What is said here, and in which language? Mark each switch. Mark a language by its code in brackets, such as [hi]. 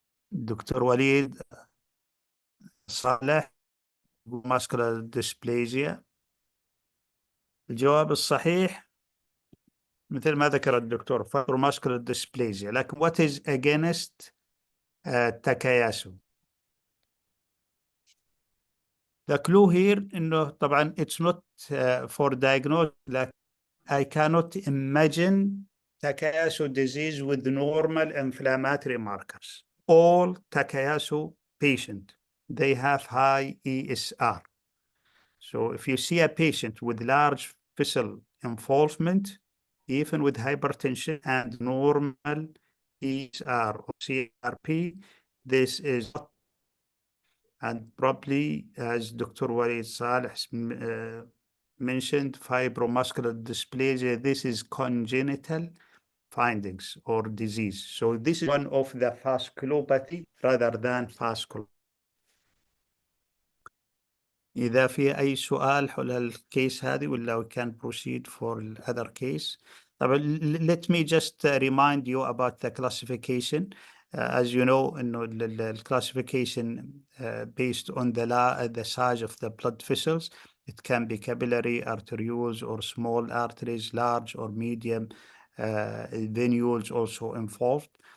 [ar] دكتور وليد صالح muscular dysplasia. الجواب الصحيح مثل ما ذكر الدكتور muscular dysplasia. لكن [en] what is against Takayasu? The clue here [ar] إنه طبعا [en] it's not for diagnosis. Like I cannot imagine Takayasu disease with normal inflammatory markers. All Takayasu patients, they have high ESR. So if you see a patient with large vessel involvement, even with hypertension and normal ESR or CRP, this is, and probably as Dr. Walid Saleh mentioned, fibromuscular dysplasia, this is congenital findings or disease. So this is one of the vasculopathy rather than vascular. [ar] إذا في أي سؤال حول الكيس هذه ولا [en] we can proceed for other case. [ar] طبعا [en] let me just remind you about the classification. As you know, the classification based on the size of the blood vessels. It can be capillary, arterioles, or small arteries, large or medium venules also involved.